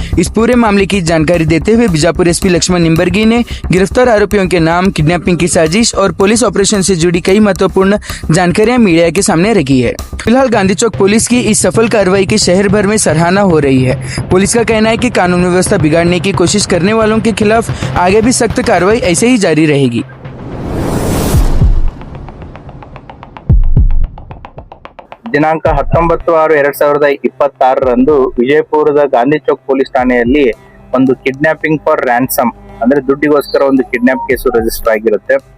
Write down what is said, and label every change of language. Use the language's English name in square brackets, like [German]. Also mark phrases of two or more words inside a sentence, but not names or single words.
[Hindi] इस पूरे मामले की जानकारी देते हुए बीजापुर एसपी लक्ष्मण निंबर्गी ने गिरफ्तार आरोपियों के नाम, किडनैपिंग की साजिश और [English] police operation [Hindi] से जुड़ी कई महत्वपूर्ण जानकारियां मीडिया के सामने रखी है। फिलहाल गांधी चौक पुलिस की इस सफल कार्रवाई की शहर भर में सराहना हो रही है। पुलिस का कहना है कि कानून व्यवस्था बिगाड़ने की कोशिश करने वालों के खिलाफ आगे भी सख्त कार्रवाई ऐसे ही जारी रहेगी। [Kannada] ದಿನಾಂಕ 19/6/2026 ವಿಜಯಪುರದ ಗಾಂಧಿ ಚೌಕ್ ಪೊಲೀಸ್ ಠಾಣೆಯಲ್ಲಿ ಒಂದು [English] kidnapping for ransom [Kannada] ಅಂದ್ರೆ ದುಡ್ಡಿಗೋಸ್ಕರ ಒಂದು [English] kidnap case register [Kannada] ಆಗಿರುತ್ತೆ.